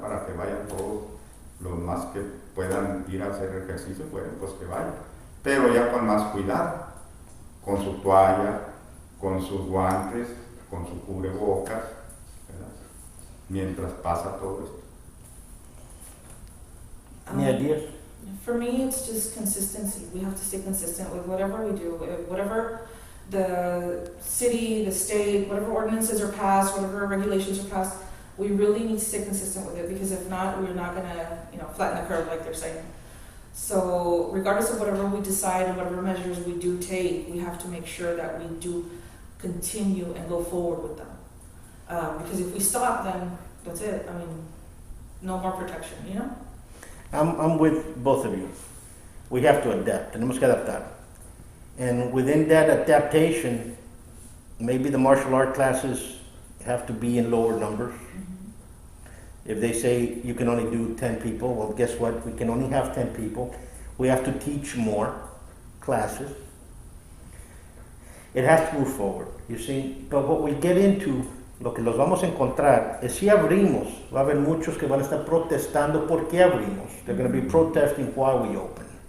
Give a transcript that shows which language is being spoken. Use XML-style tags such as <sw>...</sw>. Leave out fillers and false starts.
<es>Para que vayan todos los más que puedan ir a hacer ejercicio, bueno, pues que vayan. Pero ya con más cuidado, con su toalla, con sus guantes, con su cubrebocas, ¿verdad? Mientras pasa todo esto.</es> <en>Any ideas? For me, it's just consistency. We have to stay consistent with whatever we do, whatever the city, the state, whatever ordinances are passed, whatever regulations are passed. We really need to stay consistent with it, because if not, we're not gonna, flatten the curve like they're saying. So regardless of whatever we decide and whatever measures we do take, we have to make sure that we do continue and go forward with them. Because if we stop, then that's it. I mean, no more protection, I'm with both of you. We have to adapt.</en> <es>Tenemos que adaptar.</es> <en>And within that adaptation, maybe the martial art classes have to be in lower numbers. If they say you can only do 10 people, well, guess what? We can only have 10 people. We have to teach more classes. It has to move forward, you see. But what we get into,</en> <es>lo que los vamos a encontrar, es si abrimos, va a haber muchos que van a estar protestando por qué abrimos.</es> <en>They're going to be protesting why we open.</en>